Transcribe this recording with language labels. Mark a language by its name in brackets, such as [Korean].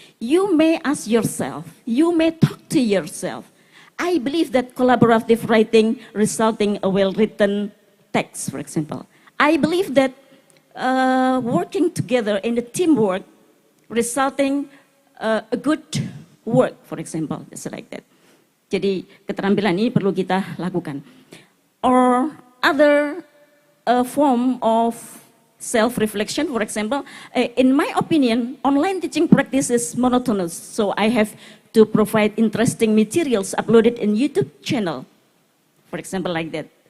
[English] You may ask yourself, you may talk to yourself. I believe that collaborative writing resulting a well-written text, for example. I believe that working together in the teamwork resulting a good work, for example, just like that. [Indonesian] Jadi keterampilan ini perlu kita lakukan. [English] Or other form of self-reflection, for example, in my opinion, online teaching practice is monotonous, so I have to provide interesting materials uploaded in YouTube channel, for example, like that.